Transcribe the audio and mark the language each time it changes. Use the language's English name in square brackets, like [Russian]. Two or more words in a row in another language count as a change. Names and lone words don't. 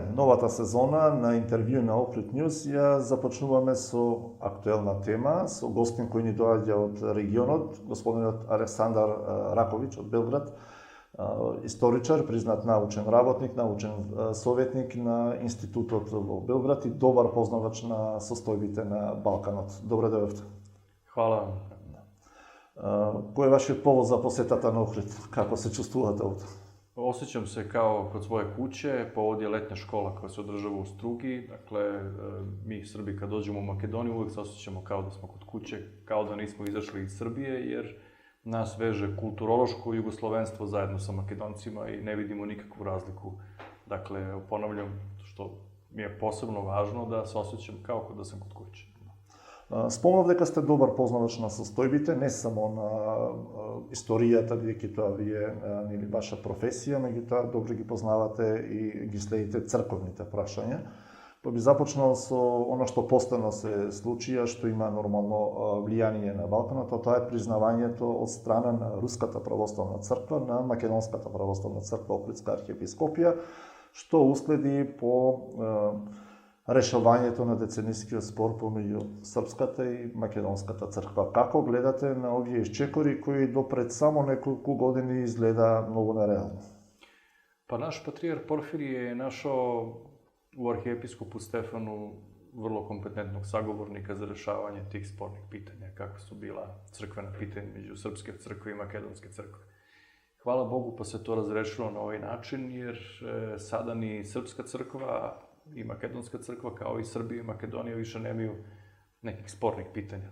[Macedonian] Новата сезона на интервју на Охрид Ньюз ја започнуваме со актуелна тема, со гостин кој ни доаѓа од регионот, господинот Александар Раковиќ од Белград, историчар, признат научен работник, научен советник на Институтот во Белград и добар познавач на состојбите на Балканот. Добре дојдовте. [Serbian] Хвала. [Macedonian] Кој е вашиот повод за посетата на Охрид? Како се чувствувате овде? [Serbian] Osjećam se kao kod svoje kuće, povod je letnja škola koja se održava u Strugi. Dakle, mi Srbi kad dođemo u Makedoniju uvijek se osjećamo kao da smo kod kuće, kao da nismo izašli iz Srbije, jer nas veže kulturološko jugoslovenstvo zajedno sa Makedoncima i ne vidimo nikakvu razliku. Dakle, ponavljam, što mi je posebno važno da se osjećam kao da sam kod kuće. [Macedonian] Спомнав дека сте добар познавач на состојбите, не само на историјата, бидејќи тоа ви е ваша професија, меѓутоа добро ги познавате и ги следите црковните прашања. Па би започнал со оно што постојано се случија, што има нормално влијание на Балканот, а тоа е признавањето од страна на Руската православна црква на Македонската православна црква Охридска архиепископија, што уследи по решавањето на деценискиот спор помеѓу Српската и Македонската црква. Како гледате на овие исчекори кои до пред само неколку години изгледа многу нереално? [Serbian] Pa naš patrijarh Porfirije je našao u arhijepiskopu Stefanu vrlo kompetentnog sagovornika za rešavanje tih spornih pitanja, kakva su bila crkvena pitanja među Srpske crkve i Makedonske crkve. Hvala Bogu pa se to razrešilo na ovaj način, jer sada ni Srpska crkva i Makedonska crkva, kao i Srbija i Makedonija, više nemaju nekih spornih pitanja.